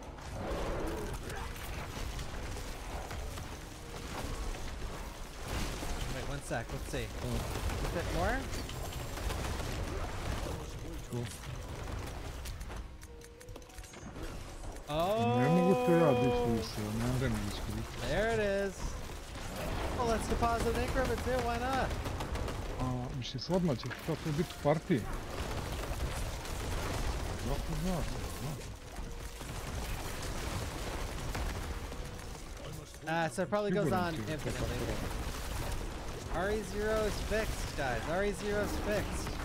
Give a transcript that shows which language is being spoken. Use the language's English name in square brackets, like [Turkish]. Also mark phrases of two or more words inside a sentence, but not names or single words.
[English] Wait, one sec. Let's see. A bit more. Cool. Oh! There it is. Well, let's deposit an increment too. Why not? [Serbian] Mislim, odmah će to biti u partiji. Jako znaš. [English] So it probably goes on infinitely. RE0 is fixed, guys. RE0 is fixed.